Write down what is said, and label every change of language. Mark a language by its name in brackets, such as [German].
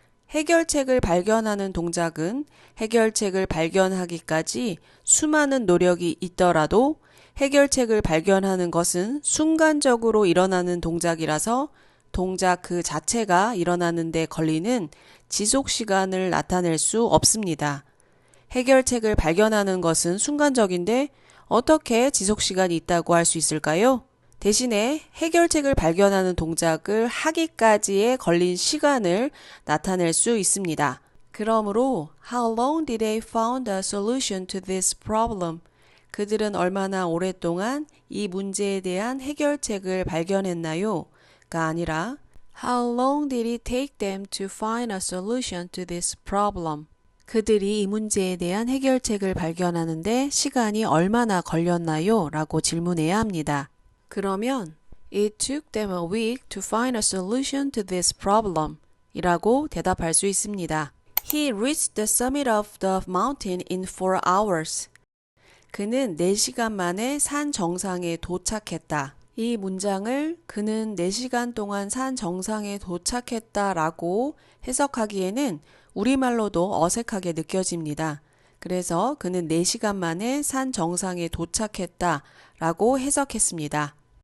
[Korean] 해결책을 발견하는 동작은 해결책을 발견하기까지 수많은 노력이 있더라도 해결책을 발견하는 것은 순간적으로 일어나는 동작이라서 동작 그 자체가 일어나는 데 걸리는 지속 시간을 나타낼 수 없습니다. 해결책을 발견하는 것은 순간적인데 어떻게 지속 시간이 있다고 할 수 있을까요? 대신에 해결책을 발견하는 동작을 하기까지에 걸린 시간을 나타낼 수 있습니다. 그러므로 [English] How long did they found a solution to this problem? [Korean] 그들은 얼마나 오랫동안 이 문제에 대한 해결책을 발견했나요? 가 아니라 [English] How long did it take them to find a solution to this problem? [Korean] 그들이 이 문제에 대한 해결책을 발견하는데 시간이 얼마나 걸렸나요? 라고 질문해야 합니다. 그러면 [English] It took them a week to find a solution to this problem [Korean] 이라고 대답할 수 있습니다. [English] He reached the summit of the mountain in 4 hours. [Korean] 그는 4시간 만에 산 정상에 도착했다. 이 문장을 그는 4시간 동안 산 정상에 도착했다 라고 해석하기에는 우리말로도 어색하게 느껴집니다. 그래서 그는 4시간 만에 산 정상에 도착했다 라고 해석했습니다.